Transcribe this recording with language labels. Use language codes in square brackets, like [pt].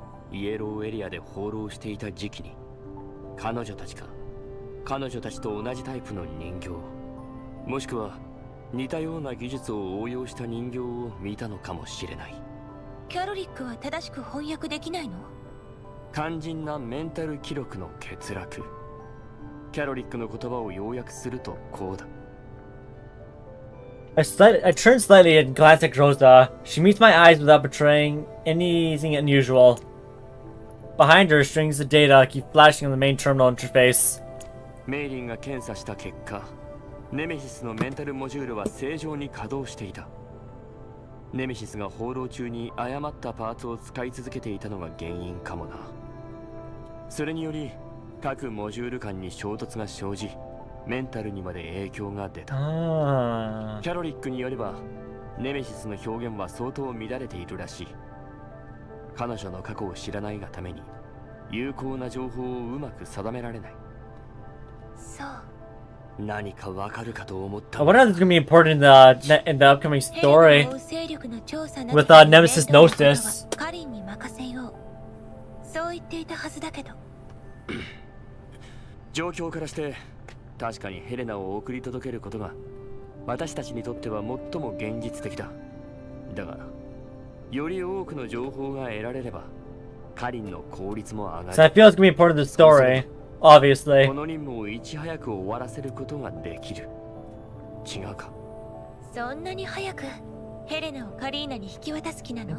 [ja] イエローエリアで放浪していた時期に彼女たちと同じタイプの人形、もしくは似たような技術を応用した人形を見たのかもしれない。キャロリックは正しく翻訳できないの？肝心なメンタル記録の欠落。キャロリックの言葉を要約するとこうだ。 [en] I turned slightly and glanced at Joestar. She meets my eyes without betraying anything unusual. Behind her, strings of data keep flashing on the main terminal interface. [ja] メイリンが検査した結果、ネメシスのメンタルモジュールは正常に稼働していた。ネメシスが放浪中に誤ったパーツを使い続けていたのが原因かもな。それにより各モジュール間に衝突が生じ、メンタルにまで影響が出た。キャロリックによればネメシスの表現は相当乱れているらしい。彼女の過去を知らないがために有効な情報をうまく定められない。そう。何かわかるかと思った。 [en] I wonder if it's gonna be important in the upcoming story with Nemesis Gnosis. [ja] カリンに任せよう。そう言っていたはずだけど。状況からして確かにヘレナを送り届けることが私たちにとっては最も現実的だ。だがより多くの情報が得られればカリンの効率も上がる。 [en] So I feel it's gonna be important in the story, obviously. [ja] この任務をいち早く終わらせることができる。違うか？そんなに早くヘレナをカリーナに引き渡す気なの？